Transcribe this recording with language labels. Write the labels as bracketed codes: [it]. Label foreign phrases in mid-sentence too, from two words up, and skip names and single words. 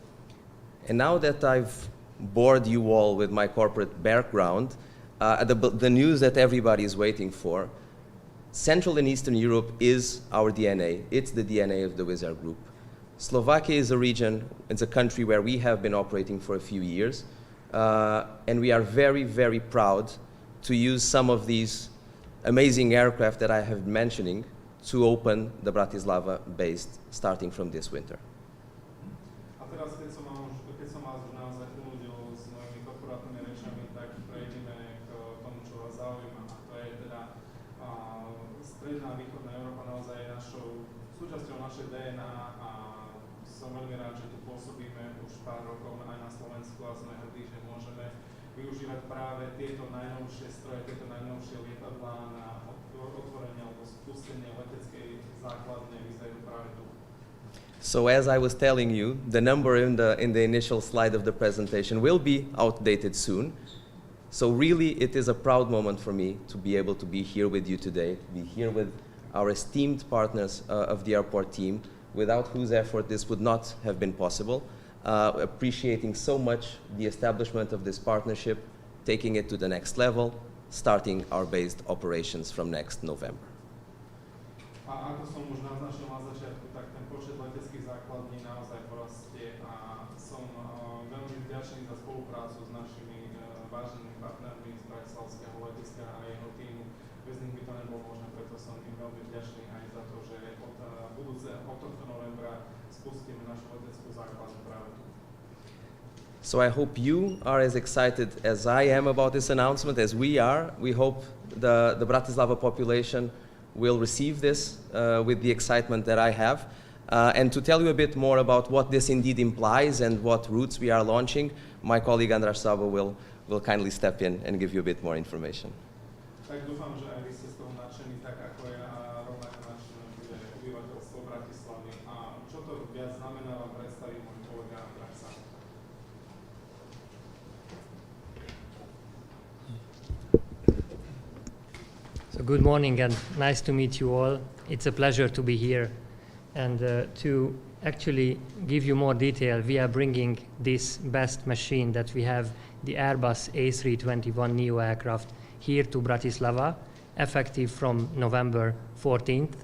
[en] And now that I've bored you all with my corporate background, the news that everybody is waiting for, Central and Eastern Europe is our DNA. It's the DNA of the Wizz Air Group. Slovakia is a region, it's a country where we have been operating for a few years, and we are very, very proud to use some of these amazing aircraft that I have been mentioning to open the Bratislava base starting from this winter. [sk] A teraz, keď som vás už naozaj unudil s mojimi korporátnymi rečami, tak prejdeme k tomu, čo vás zaujíma. A to je teda stredná a východná Európa naozaj je súčasťou našej DNA a som veľmi rád, že tu pôsobíme už pár rokov aj na Slovensku a sme hrdí, že môžeme využívať práve tieto najnovšie stroje, tieto najnovšie lietadlá na otvorenie alebo spustenie leteckej základne Wizz Airu práve tu. [en] So as I was telling you, the number in the initial slide of the presentation will be outdated soon. So really it is a proud moment for me to be able to be here with you today, to be here with our esteemed partners of the airport team, without whose effort this would not have been possible. Appreciating so much the establishment of this partnership, taking it to the next level, starting our based operations from next November. [sk] A ako som už naznačil na začiatku, tak ten počet leteckých základní naozaj porastie a som veľmi vďačný za spoluprácu s našimi váženými partnermi z Bratislavského letiska a jeho týmu. Bez nich by to nebolo možné, preto som im veľmi vďačný aj za to, že od tohto novembra spustíme našu leteckú základňu práve tu. [en] So I hope you are as excited as I am about this announcement, as we are. We hope the Bratislava population will receive this with the excitement that I have. And to tell you a bit more about what this indeed implies and what routes we are launching, my colleague András Sabo will kindly step in and give you a bit more information. [sk] Tak dúfam, že aj vy ste z toho nadšení, tak ako ja a rovnako nadšené bude obyvateľstvo Bratislavy. A čo to viac znamená, vám predstaví môj kolega András. [en] So good morning and nice to meet you all. It's a pleasure to be here and to actually give you more detail. We are bringing this best machine that we have, the Airbus A321neo aircraft, here to Bratislava, effective from November 14th.